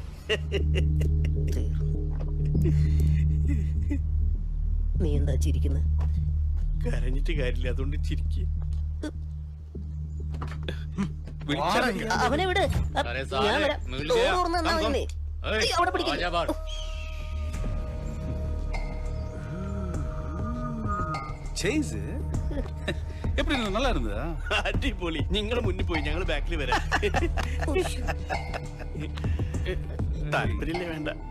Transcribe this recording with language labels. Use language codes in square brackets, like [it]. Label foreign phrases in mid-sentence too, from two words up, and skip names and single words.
[ml] നീ എന്താ ചിരിക്കുന്നത്? കരഞ്ഞിട്ട് കാര്യമില്ല, അതുകൊണ്ട് ചിരിക്കുക. അവനെ വിട്. ഞാൻ വരാം. ഡോർ തുറന്ന് തന്നാ മതി നീ. അവിടെ പിടിക്കില്ല. [ta] எப்படி இருந்தது? நல்லா இருந்ததா? [ml] അടിപൊളി. നിങ്ങൾ മുന്നിൽ പോയി, ഞങ്ങൾ ബാക്കിൽ വരാം. താല്പര്യമില്ലേ? വേണ്ട.